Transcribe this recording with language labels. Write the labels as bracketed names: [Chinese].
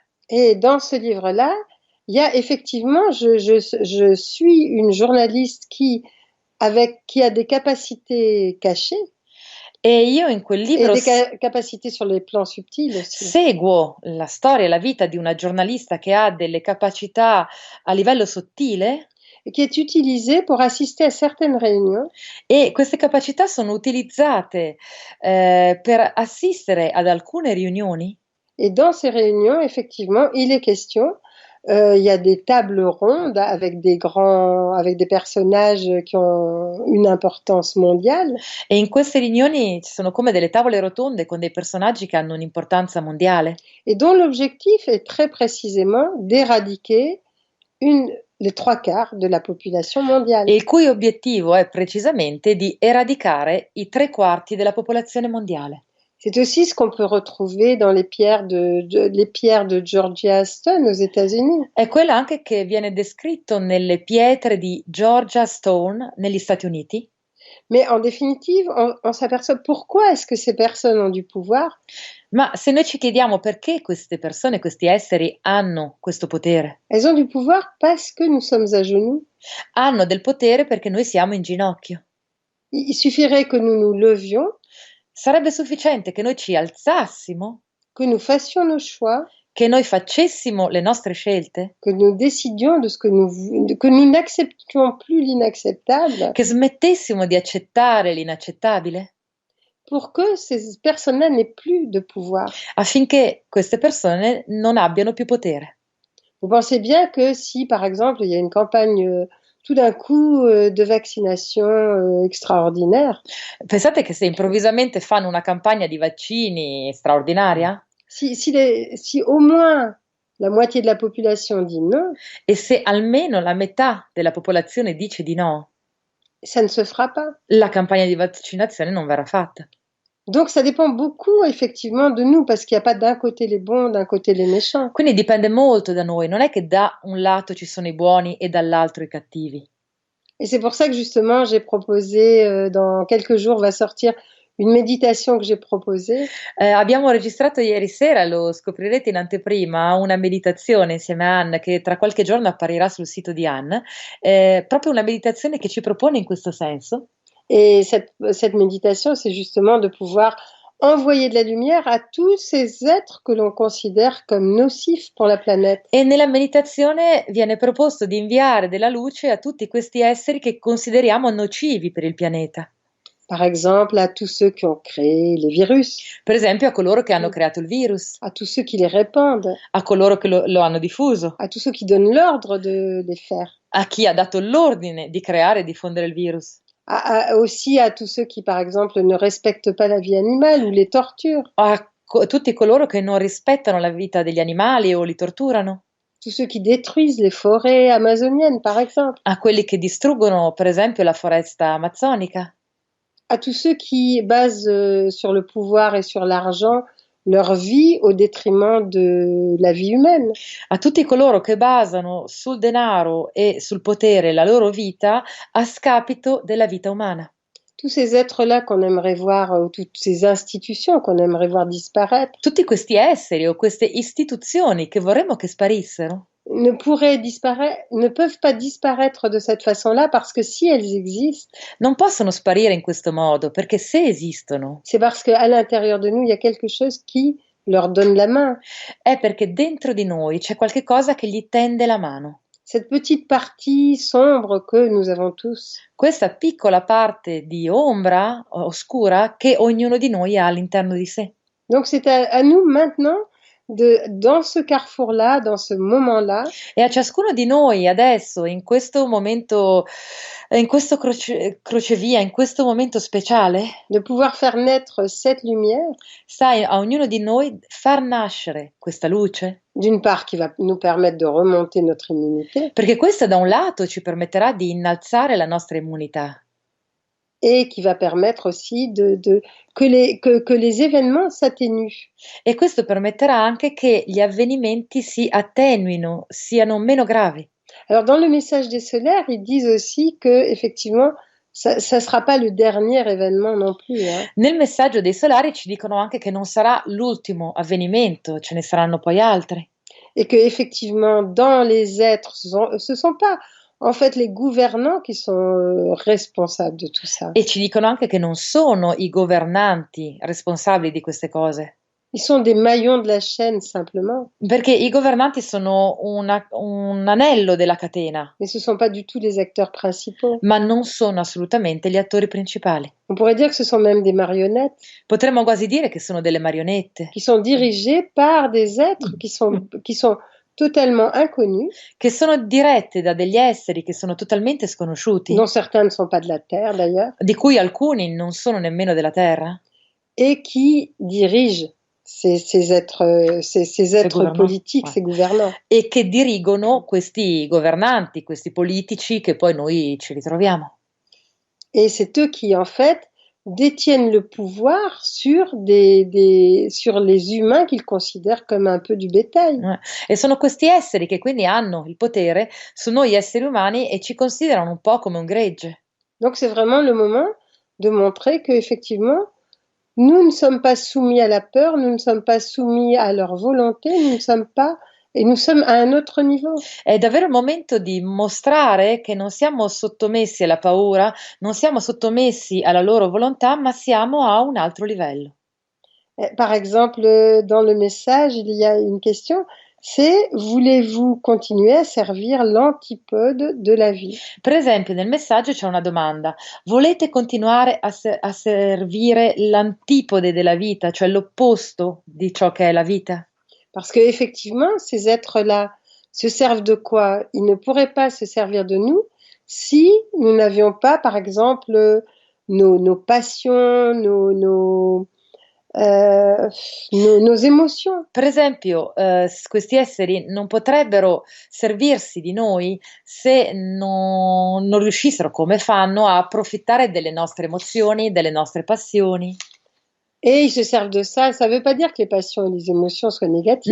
[French] Et dans ce livre-là, il y a effectivement, je suis une journaliste qui a des capacités cachées [Italian] E io in quel [French] et [Italian] libro [French] des capacités sur les plans subtils aussi. [Italian] seguo la storia e la vita di una giornalista che ha delle capacità a livello sottile [French] Et qui est utilisée pour assister à certaines réunions [Italian] e queste capacità sono utilizzate per assistere ad alcune riunioni. [French] et dans ces réunions, effectivement, il est question, il y a des tables rondes avec des personnages qui ont une importance mondiale [Italian] E in queste riunioni ci sono come delle tavole rotonde con dei personaggi che hanno un'importanza mondiale [French] et dont l'objectif est très précisément d'éradiquer les 3/4 de la population mondiale. [Italian] e il cui obiettivo è precisamente di eradicare i 3/4 della popolazione mondiale. [French] C'est aussi ce qu'on peut retrouver dans les pierres de Georgia Stone aux États-Unis. [Italian] È quello anche che viene descritto nelle pietre di Georgia Stone negli Stati Uniti. [French] Mais en définitive, on s'aperçoit pourquoi est-ce que ces personnes ont du pouvoir? [Italian] Ma se noi ci chiediamo perché queste persone, questi esseri hanno questo potere, [French] Elles ont du pouvoir parce que nous sommes à genoux. [Italian] hanno del potere perché noi siamo in ginocchio. [French] Il suffirait que nous nous levions, [Italian] Sarebbe sufficiente che noi ci alzassimo, [French] que nous fassions nos choix, [Italian] che noi facessimo le nostre scelte, [French] que nous décidions que nous n'acceptions plus l'inacceptable [Italian] che smettessimo di accettare l'inaccettabile, [French] pour que ces personnes-là n'aient plus de pouvoir. [Italian] affinché queste persone non abbiano più potere. [French] Vous pensez bien que si, par exemple, il y a une campagne tout d'un coup de vaccination extraordinaire, [Italian] Pensate che se improvvisamente fanno una campagna di vaccini straordinaria [French] si au moins la moitié de la population dit non, [Italian] e se almeno la metà della popolazione dice di no, [French] ça ne se fera pas. [Italian] la campagna di vaccinazione non verrà fatta. [French] Donc ça dépend beaucoup effectivement de nous parce qu'il n'y a pas d'un côté les bons, d'un côté les méchants. [Italian] Quindi dipende molto da noi, non è che da un lato ci sono i buoni e dall'altro i cattivi. [French] Et c'est pour ça que justement j'ai proposé, dans quelques jours va sortir une méditation que j'ai proposée. [Italian] Abbiamo registrato ieri sera, lo scoprirete in anteprima, una meditazione insieme a Anne che tra qualche giorno apparirà sul sito di Anne, proprio una meditazione che ci propone in questo senso. [French] Et cette méditation, c'est justement de pouvoir envoyer de la lumière à tous ces êtres que l'on considère comme nocifs pour la planète. [Italian] E nella meditazione viene proposto di inviare della luce a tutti questi esseri che consideriamo nocivi per il pianeta. [French] Par exemple, à tous ceux qui ont créé les virus, [Italian] Per esempio a coloro che hanno creato il virus, [French] à tous ceux qui les répandent, [Italian] a coloro che lo hanno diffuso, [French] à tous ceux qui donnent l'ordre de les faire, [Italian] a chi ha dato l'ordine di creare e diffondere il virus, [French] aussi à tous ceux qui, par exemple, ne respectent pas la vie animale ou les torturent. [Italian] a tutti coloro che non rispettano la vita degli animali o li torturano. [French] tous ceux qui détruisent les forêts amazoniennes, par exemple, [Italian] a quelli che distruggono, per esempio, la foresta amazzonica, [French] à tous ceux qui basent sur le pouvoir et sur l'argent leur vie au détriment de la vie humaine. [Italian] a tutti coloro che basano sul denaro e sul potere la loro vita a scapito della vita umana. [French] Tous ces êtres-là qu'on aimerait voir, toutes ces institutions qu'on aimerait voir disparaître, [Italian] Tutti questi esseri o queste istituzioni che vorremmo che sparissero [French] ne peuvent pas disparaître de cette façon-là parce que si elles existent, [Italian] non possono sparire in questo modo, perché se esistono [French] c'est parce qu'à l'intérieur de nous, il y a quelque chose qui leur donne la main. [Italian] è perché dentro di noi c'è qualche cosa che gli tende la mano. [French] Cette petite partie sombre que nous avons tous. [Italian] Questa piccola parte di ombra oscura che ognuno di noi ha all'interno di sé. [French] Donc c'est à nous maintenant, dans ce carrefour-là, dans ce moment-là, [Italian] E a ciascuno di noi adesso, in questo momento, in questo crocevia, in questo momento speciale, [French] de pouvoir faire naître cette lumière, [Italian] sta a ognuno di noi far nascere questa luce, [French] d'une part qui va nous permettre de remonter notre immunité, [Italian] perché questa da un lato ci permetterà di innalzare la nostra immunità [French] et qui va permettre aussi que les événements s'atténuent. [Italian] e questo permetterà anche che gli avvenimenti si attenuino, siano meno gravi. [French] Alors dans le message des solaires, ils disent aussi que effectivement, ça sera pas le dernier événement non plus, hein. [Italian] Nel messaggio dei solari ci dicono anche che non sarà l'ultimo avvenimento, ce ne saranno poi altri. [French] Et que effectivement, dans les êtres, ce sont pas en fait les gouvernants qui sont responsables de tout ça. [Italian] E ci dicono anche che non sono i governanti responsabili di queste cose, [French] Ils sont des maillons de la chaîne simplement, [Italian] perché i governanti sono un anello della catena, [French] mais ce sont pas du tout les acteurs principaux. [Italian] ma non sono assolutamente gli attori principali. [French] On pourrait dire que ce sont même des marionnettes [Italian] Potremmo quasi dire che sono delle marionette, [French] qui sont dirigées par des êtres qui sont totalement inconnus, [Italian] che sono dirette da degli esseri che sono totalmente sconosciuti, [French] dont certains ne sont pas de la Terre d'ailleurs, [Italian] di cui alcuni non sono nemmeno della Terra, [French] et qui dirigent ces êtres gouvernants, politiques, ouais. ces gouvernants. [Italian] e che dirigono questi governanti, questi politici che poi noi ci ritroviamo. [French] Et c'est eux qui, en fait, détiennent le pouvoir sur sur les humains qu'ils considèrent comme un peu du bétail. [Italian] E sono questi esseri che quindi hanno il potere su noi esseri umani e ci considerano un po' come un gregge. [French] Donc c'est vraiment le moment de montrer qu'effectivement, nous ne sommes pas soumis à la peur, nous ne sommes pas soumis à leur volonté, nous sommes à un autre niveau. [Italian] È davvero il momento di mostrare che non siamo sottomessi alla paura, non siamo sottomessi alla loro volontà, ma siamo a un altro livello. [French] Par exemple, dans le message, il y a une question, c'est voulez-vous continuer à servir l'antipode de la vie? [Italian] Per esempio, nel messaggio c'è una domanda: volete continuare a servire l'antipode della vita, cioè l'opposto di ciò che è la vita? [French] Parce qu'effectivement, ces êtres-là se servent de quoi? Ils ne pourraient pas se servir de nous si nous n'avions pas, par exemple, nos passions, nos émotions. [Italian] Per esempio, questi esseri non potrebbero servirsi di noi se non riuscissero, come fanno, a approfittare delle nostre emozioni, delle nostre passioni. [French] Et ils se servent de ça. Ça ne veut pas dire que les passions et les émotions soient négatives.